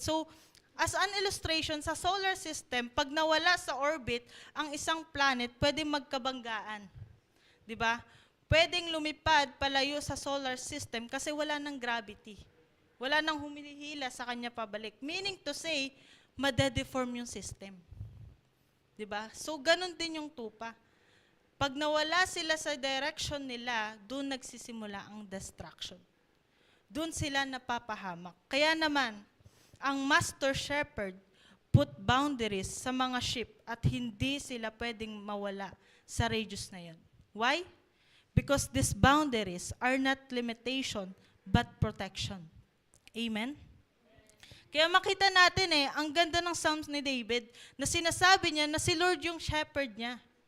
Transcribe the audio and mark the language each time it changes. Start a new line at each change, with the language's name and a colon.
Filipino: So as an illustration, sa solar system, pag nawala sa orbit ang isang planet, pwedeng magkabanggaan. 'Di ba? Pwedeng lumipad palayo sa solar system kasi wala nang gravity. Wala nang humihila sa kanya pabalik. Meaning to say, madedeform yung system. 'Di ba? So ganun din yung tupa. Pag nawala sila sa direction nila, doon nagsisimula ang destruction. Doon sila napapahamak. Kaya naman, ang master shepherd put boundaries sa mga sheep at hindi sila pwedeng mawala sa radius na yun.
English: Why? Because these boundaries are not limitation but protection. Amen?
Filipino: Kaya makita natin ang ganda ng Psalms ni David na sinasabi niya na si Lord yung shepherd niya.